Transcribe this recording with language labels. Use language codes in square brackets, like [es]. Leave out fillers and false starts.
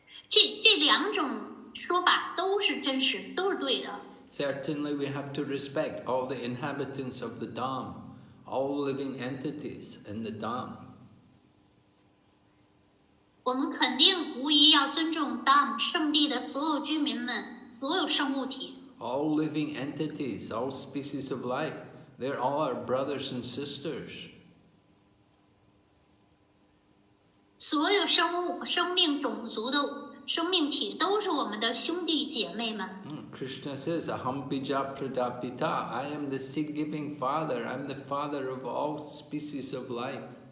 [zh] 这两种说法都是真实，都是对的。 [en] Certainly we have to respect all the inhabitants of the Dham, all living entities in the Dham. [zh] 我们肯定无疑要尊重 Dham 圣地的所有居民们，所有生物体。 [en] All living entities, all species of life, they're all our brothers and sisters. [zh] 所有生命种族的生命体都是我们的兄弟姐妹们。 [en] Krishna says, [sa] Aham bija pradapita, [en] I am the seed-giving father, I'm the father of all species of life.